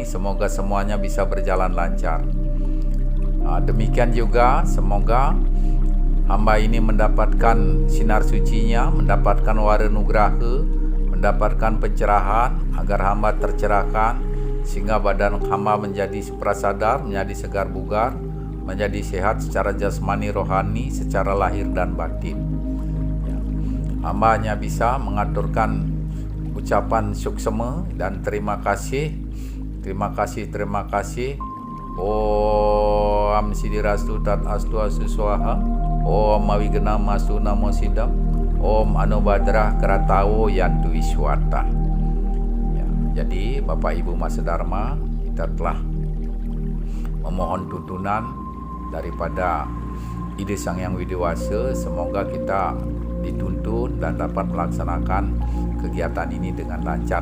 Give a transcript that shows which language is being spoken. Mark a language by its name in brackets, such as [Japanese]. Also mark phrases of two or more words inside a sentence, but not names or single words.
[Indonesian] Semoga semuanya bisa berjalan lancar. Demikian juga semoga hamba ini mendapatkan sinar sucinya, mendapatkan waranugraha, mendapatkan pencerahan agar hamba tercerahkan, sehingga badan hamba menjadi suprasadar, menjadi segar bugar, menjadi sehat secara jasmani, rohani, secara lahir dan batin ya. Hamba hanya bisa mengaturkan ucapan suksema dan terima kasih. [Sanskrit] Om Sidirastu Tat Astu Asu Swaha, Om Awigena Mastu Namo Sidam, Om Anubadrah Kratawo Yantu Iswata ya. [Indonesian] Jadi Bapak Ibu Mas Sedharma, kita telah memohon tuntunan daripada Ide Sang Yang Widiwasa. Semoga kita dituntun dan dapat melaksanakan kegiatan ini dengan lancar.